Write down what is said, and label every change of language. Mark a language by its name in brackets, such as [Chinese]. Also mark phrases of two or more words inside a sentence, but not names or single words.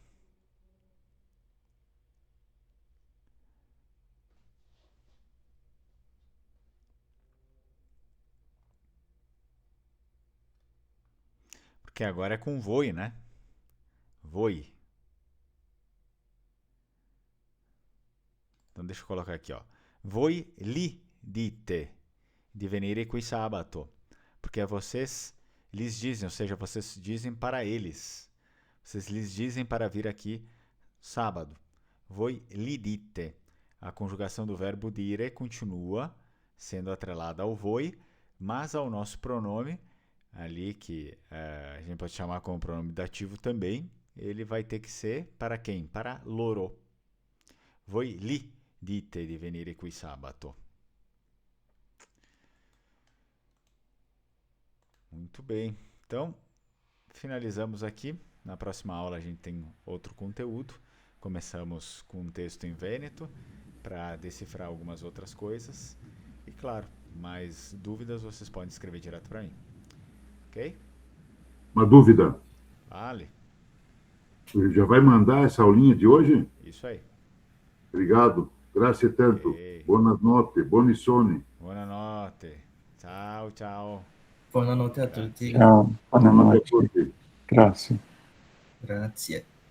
[Portuguese] Porque agora é com voi, né? Voi. Então deixa eu colocar aqui, ó. [Italian] Voi li dite di venire qui sabato. [Portuguese] Porque vocês lhes dizem, ou seja, vocês dizem para eles. Vocês lhes dizem para vir aqui sábado. [Italian] Voi li dite. [Portuguese] A conjugação do verbo dire continua sendo atrelada ao voi, mas ao nosso pronome, ali que a gente pode chamar como pronome dativo também, ele vai ter que ser para quem? Para loro. [Italian] Voi li dite di venire qui sabato. [Portuguese] Muito bem. Então, finalizamos aqui. Na próxima aula a gente tem outro conteúdo. Começamos com um texto em Vêneto para decifrar algumas outras coisas. E claro, mais dúvidas vocês podem escrever direto para mim. Ok? Uma dúvida. Vale. Já vai mandar essa aulinha de hoje? Isso aí. Obrigado. [Italian] Grazie tanto. Ok. Buonanotte. Buoni sonni. Buonanotte. Ciao, ciao. Buonanotte a tutti. Ciao, buonanotte. Buonanotte a tutti. Grazie. Grazie.